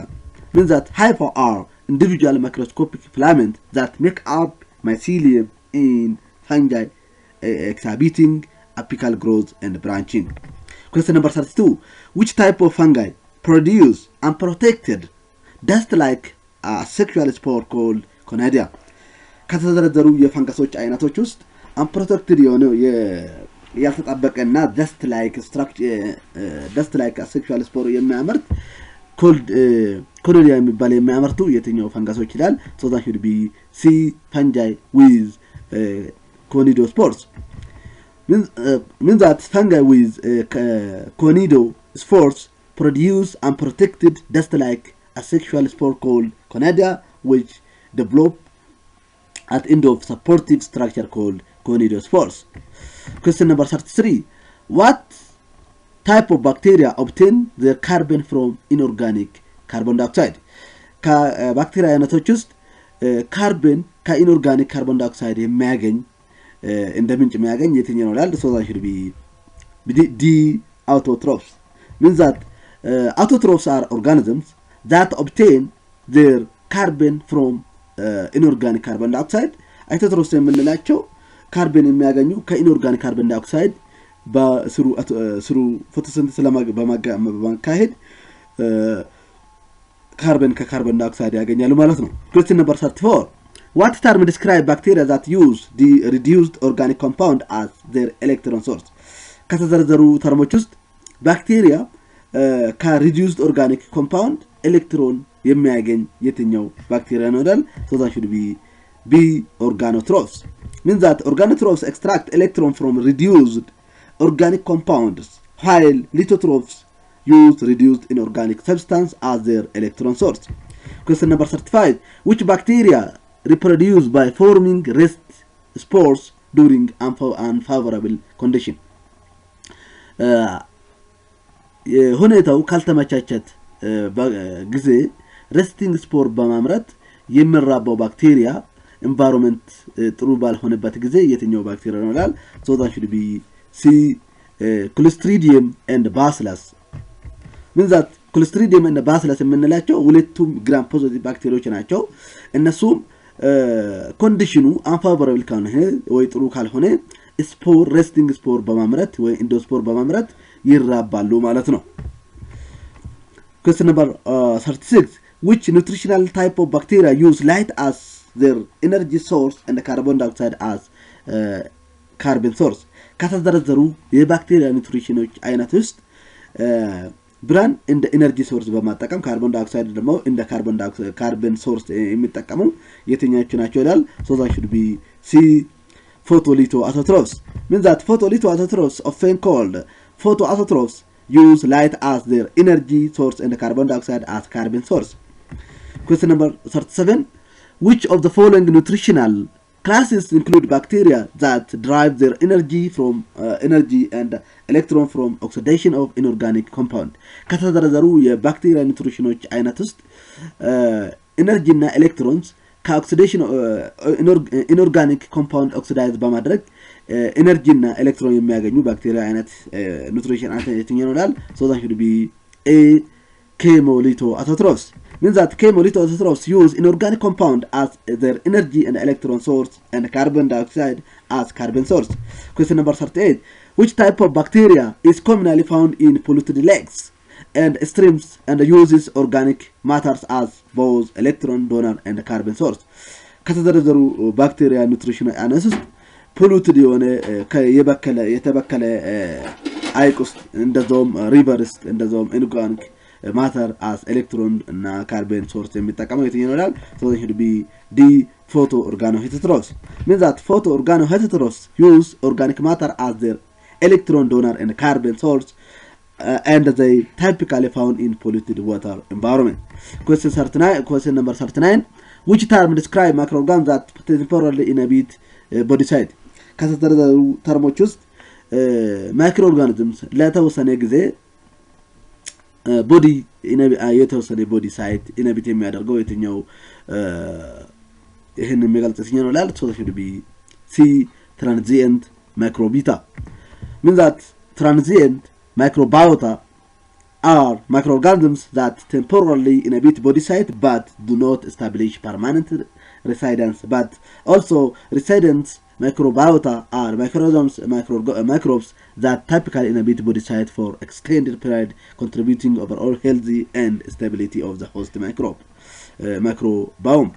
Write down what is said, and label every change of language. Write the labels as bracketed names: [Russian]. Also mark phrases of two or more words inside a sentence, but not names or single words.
[English] Means that hypha are individual microscopic filaments that make up mycelium in fungi exhibiting apical growth and branching. Question number 32. Which type of fungi produce unprotected dust-like sexual spore called conidia? [Amharic] ከተዘረዘሩ የፈንገሶች አይነቶች ውስጥ unprotected የሆነው ያልተጣበቀና [English] dust-like sexual spore [Amharic] የሚያመርት [English] called conidia [Amharic] የሚባል የሚያመርቱ የትኛው ፈንገሶች ይላል [English] so that should be C fungi with conidospores. Means that fungi with conidospores produce unprotected dust-like asexual spore called conidia which develop at end of supportive structure called conidospores. Question number 33. What type of bacteria obtain the carbon from inorganic carbon dioxide? [Amharic] ከባክቴሪያ አይነቶች ውስጥ ካርበን ከኢንኦርጋኒክ [English] carbon dioxide [Amharic] የሚያገኝ እንደ ምንጭ የሚያገኝ የትኛው ነው ይላል [English] so that should be D autotrophs. Means that autotrophs are organisms that obtain their carbon from inorganic carbon dioxide. [Amharic] autotrophs የምንላቸው ካርበን የሚያገኙ ከኢንኦርጋኒክ [English] carbon dioxide [Amharic] በስሩ ፎቶሲንተሲስ በማካሄድ ካርበን ከካርበን ዳይኦክሳይድ ያገኛሉ ማለት ነው። question [English] number 34 what term describe bacteria that use the reduced organic compound as their electron source [Amharic] ከተዘረዘሩ ተርሞች ውስጥ ባክቴሪያ ከሪዲዩስድ ኦርጋኒክ ኮምፓውንድ ኤሌክትሮን የሚያገኝ የትኛው ባክቴሪያ ነው ይላል። [English] so that should be organotrophs means that organotrophs extract electron from reduced organic compounds while lithotrophs use reduced inorganic substance as their electron source. question number 35 which bacteria reproduce by forming rest spores during unfavorable condition [Amharic] ሁኔታው ካልተመቻቸት ጊዜ [English] resting spore [Amharic] በማምረት የሚራባው ባክቴሪያ environment ጥሩ ባልሆነበት ጊዜ የትኛው ባክቴሪያ ነው ይላል። [English] so that should be C Clostridium and Bacillus means that Clostridium and Bacillus [Amharic] የምንላቸው ሁለቱም [English] Gram positive [Amharic] ባክቴሪያዎች ናቸው። እነሱም ኮንዲሽኑ አንፋቮራብል ካልሆነ ወይ ጥሩ ካልሆነ ስፖር [English] resting spore [Amharic] በማምረት ወይ ኢንዶስፖር በማምረት ይራባሉ ማለት ነው። [English] question number 36 which nutritional type of bacteria use light as their energy source and carbon dioxide as carbon source [Amharic] ከተዘረዘሩ የባክቴሪያ ኒውትሪሽኖች አይነት ውስጥ ብርሃን እንደ ኤነርጂ ሶርስ በማጠቀም ካርቦን ዳይኦክሳይድ ደግሞ እንደ ካርበን ሶርስ የሚጠቀሙ የትኞቹ ናቸው ይላል። [English] so that should be C photolithoautotrophs means that photolithoautotrophs often called photoautotrophs use light as their energy source and carbon dioxide as carbon source. question number 37 which of the following nutritional classes include bacteria that derive their energy and electron from oxidation of inorganic compound [Amharic] ከተዘረዘሩ የባክቴሪያ ኒውትሪሽኖች አይነት ውስጥ ኤነርጂ እና ኤሌክትሮንስ ከኦክሲዴሽን [English] inorganic compound [Amharic] ኦክሲዳይዝ በማድረግ ኤነርጂ እና ኤሌክትሮን የሚያገኙ ባክቴሪያ አይነት ኒውትሪሽን አይነት የትኛው ነው ይላል። [English] so that should be A chemolithoautotrophs means that chemolithoautotrophs use inorganic compound as their energy and electron source and carbon dioxide as carbon source. question number 38 which type of bacteria is commonly found in polluted lakes and streams and uses organic matters as both electron donor and carbon source [Amharic] ከተዘረዘሩ ባክቴሪያ ኒውትሪሽን አናሊሲስ [English] polluted የሆነ [Amharic] የተበከለ ሐይቅ ውስጥ እንደዛውም [English] ሪቨር ውስጥ እንደዛውም inorganic matter as electron እና carbon source [Amharic] የሚጠቀመው የትኛው ይላል። [English] so it should be D photoorganoheterotrophs means that photoorganoheterotrophs use organic matter as their electron donor and carbon source and they typically found in polluted water environment. question number 39 which term describe microorganisms that temporarily inhabit body site [Amharic] ከተዘረዘሩ ተርሞች ውስጥ [English] microorganisms [Amharic] ለተወሰነ ጊዜ ቦዲ የተወሰነ ቦዲ ሳይት ኢንሃቢት የሚያደርገው የትኛው ይሄን የሚገልጽ ሲሆን ነው ይላል። [English] so that should be C transient microbiota means that transient microbiota are microorganisms that temporarily inhabit body site but do not establish permanent residence but also residents microbiota are microbes that typically inhabit body site for extended period contributing overall healthy and stability of the host microbiome.